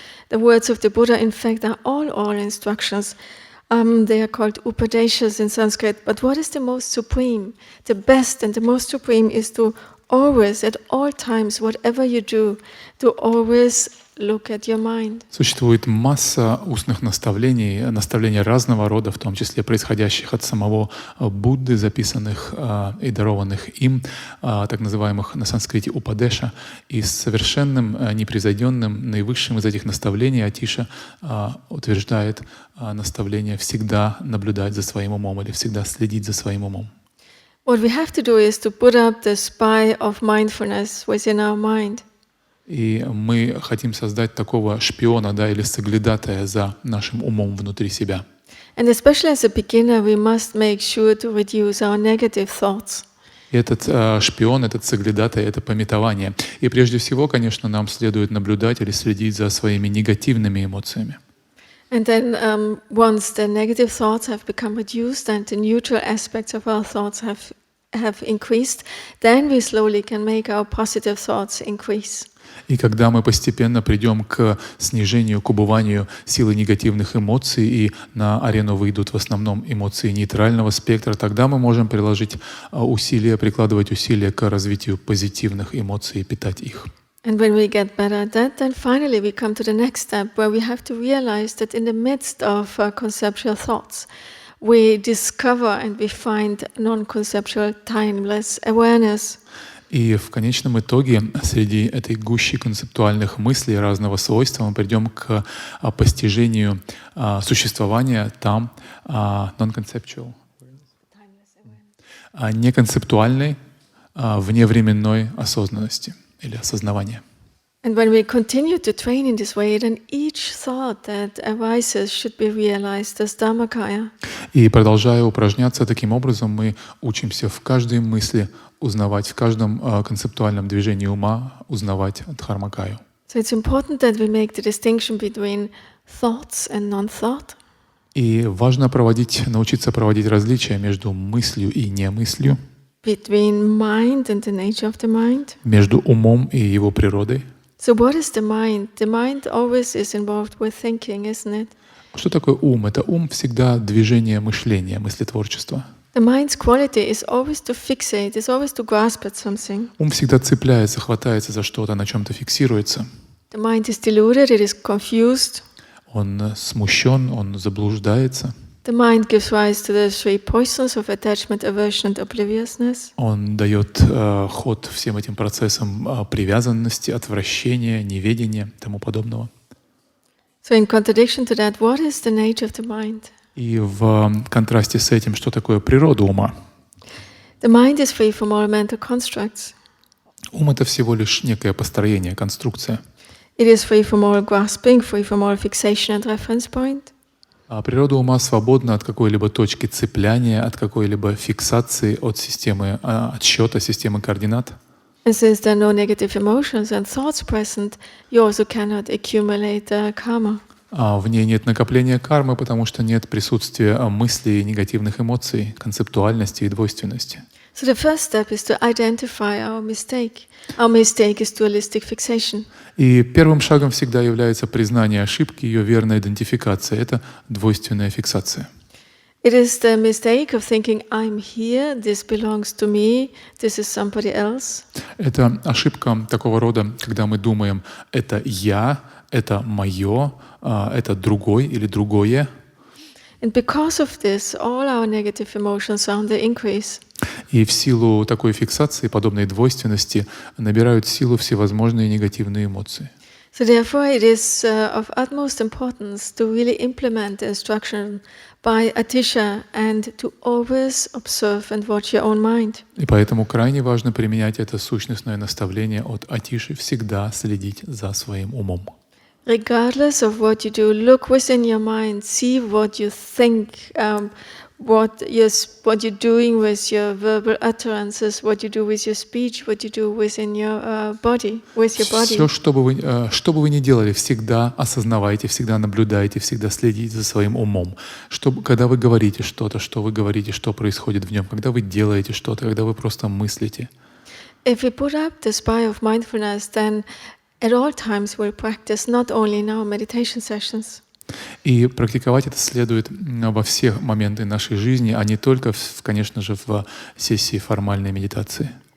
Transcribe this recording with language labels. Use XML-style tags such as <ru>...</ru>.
<en>The words of the Buddha, in fact, are all instructions. They are called upadeshas in Sanskrit. But what is the most supreme? The best and the most supreme is to always, at all times, whatever you do, to always look at your mind.</en> <ru>Существует масса устных наставлений разного рода, в том числе происходящих от самого Будды, записанных и дарованных им, так называемых на санскрите упадеша. И совершенным, непревзойденным, наивысшим из этих наставлений Атиша утверждает наставление всегда наблюдать за своим умом или всегда следить за своим умом.</ru> <en>What we have to do is to put up the spy of mindfulness within our mind.</en> <ru>И мы хотим создать такого шпиона, да, или соглядатая за нашим умом внутри себя.</ru> <en>And especially as a beginner, we must make sure to reduce our negative thoughts.</en> <ru>И этот шпион, этот соглядатай, это памятование. И прежде всего, конечно, нам следует наблюдать или следить за своими негативными эмоциями.</ru> <en>And then once the negative thoughts have become reduced and the neutral aspects of our thoughts have increased, then we slowly can make our positive thoughts increase.</en> <ru>И когда мы постепенно придем к снижению, к убыванию силы негативных эмоций, и на арену выйдут в основном эмоции нейтрального спектра, тогда мы можем прикладывать усилия к развитию позитивных эмоций и питать их.</ru> <en>And when we get better at that, then finally we come to the next step where we have to realize that in the midst of conceptual thoughts, we discover and we find non-conceptual timeless awareness.</en> <ru>И в конечном итоге среди этой гущи концептуальных мыслей разного свойства мы придем к постижению существования там</ru> <en>non-conceptual,</en> <ru>неконцептуальной, вневременной осознанности или осознавания.</ru> <en>And when we continue to train in this way, then each thought that arises should be realized as Dharmakaya.</en> <ru>И продолжая упражняться таким образом, мы учимся в каждой мысли узнавать, в каждом концептуальном движении ума узнавать Дхармакаю.</ru> <en>So it's important that we make the distinction between thoughts and non-thought.</en> <ru>И важно научиться проводить различия между мыслью и немыслью,</ru> <en>Between mind and the nature of the mind.</en> <ru>между умом и его природой.</ru> <en>So what is the mind? The mind always is involved with thinking, isn't it?</en> <ru>Что такое ум? Это ум всегда движение мышления, мыслетворчества.</ru> <en>The mind's quality is always to fixate, is always to grasp at something.</en> <ru>Ум всегда цепляется, хватается за что-то, на чем-то фиксируется.</ru> <en>The mind is deluded, it is confused.</en> <ru>Он смущен, он заблуждается.</ru> <en>The mind gives rise to the three poisons of attachment, aversion and obliviousness.</en> <ru>Он дает ход всем этим процессам привязанности, отвращения, неведения и тому подобного.</ru> <en>So in contradiction to that, what is the nature of the mind?</en> <ru>И в контрасте с этим, что такое природа ума?</ru> <en>The mind is free from all mental constructs.</en> <ru>Ум — это всего лишь некое построение, конструкция.</ru> <en>It is free from all grasping, free from all fixation and reference point.</en> <ru>А природа ума свободна от какой-либо точки цепляния, от какой-либо фиксации, от системы отсчета, системы координат.</ru> <en>And since there are no negative emotions and thoughts present, you also cannot accumulate karma.</en> <ru>А в ней нет накопления кармы, потому что нет присутствия мыслей и негативных эмоций, концептуальности и двойственности.</ru> <en>So the first step is to identify our mistake. Our mistake is dualistic fixation.</en> <ru>И первым шагом всегда является признание ошибки, ее верная идентификация. Это двойственная фиксация.</ru> <en>It is the mistake of thinking, I'm here, this belongs to me, this is somebody else.</en> <ru>Это ошибка такого рода, когда мы думаем, это я, это мое, это другой или другое.</ru> <en>And because of this, all our negative emotions are on the increase.</en> <ru>И в силу такой фиксации, подобной двойственности, набирают силу всевозможные негативные эмоции.</ru> <en>So therefore it is of utmost importance to really implement the instruction by Atisha and to always observe and watch your own mind.</en> <ru>И поэтому крайне важно применять это сущностное наставление от Атиши, всегда следить за своим умом.</ru> <en>Regardless of what you do, look within your mind, see what you think, what you're doing with your verbal utterances, what you do with your speech, what you do within your body, with your body.</en> <ru>Все, что бы вы ни делали, всегда осознавайте, всегда наблюдайте, всегда следите за своим умом. Когда вы говорите что-то, что вы говорите, что происходит в нем, когда вы делаете что-то, когда вы просто мыслите.</ru> <en>If we put up the spy of mindfulness, then at all times we'll practice, not only in our meditation sessions.</en> <ru>И практиковать это следует во все моменты нашей жизни, а не только, конечно же, в сессии формальной медитации.</ru>